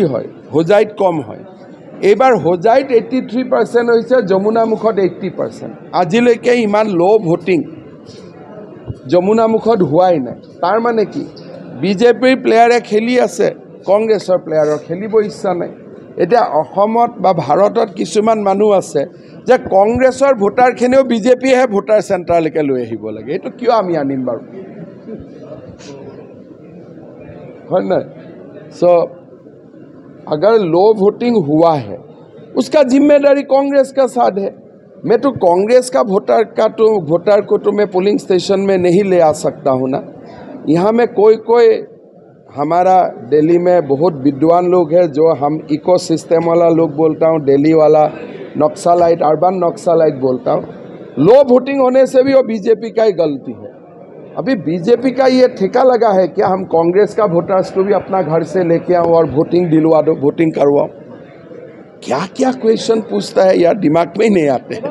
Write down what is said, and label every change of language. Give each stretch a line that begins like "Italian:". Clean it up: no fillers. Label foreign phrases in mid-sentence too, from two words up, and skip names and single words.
Assamese: হয় হোজাইত কম হয় এইবাৰ হোজাইত 83% হৈছে যমুনামুখত 80% আজিলৈকে ইমান
English: low voting
Assamese: যমুনামুখত হোৱাই নাই তাৰ মানে কি বিজেপিৰ প্লেয়াৰে খেলি আছে কংগ্ৰেছৰ প্লেয়াৰৰ খেলিব ইচ্ছা নাই এতিয়া অসমত বা ভাৰতত কিছুমান মানুহ আছে যে কংগ্ৰেছৰ ভোটাৰখিনিও বিজেপিয়েহে ভোটাৰ চেণ্টাৰলৈকে লৈ আহিব লাগে এইটো কিয় আমি আনিম বাৰু হয় নাই
Hindi: सो अगर
English: low voting
Hindi: हुआ है उसका जिम्मेदारी कांग्रेस का साथ है मैं तो कांग्रेस का वोटर को तो मैं
English: polling station
Hindi: में नहीं ले आ सकता हूँ ना यहाँ में कोई हमारा दिल्ली में बहुत विद्वान लोग हैं जो हम
English: eco system
Hindi: वाला लोग बोलता हूँ दिल्ली वाला नक्सलाइट
English: urban naxalite
Hindi: बोलता हूँ
English: low voting
Hindi: होने से भी वो बीजेपी का ही गलती है अभी बीजेपी का ये ठेका लगा है क्या हम कांग्रेस का वोटर्स को भी अपना घर से लेके आऊँ और वोटिंग दिलवा दो वोटिंग करवाओ क्या क्या क्वेश्चन पूछता है यार दिमाग में ही नहीं आते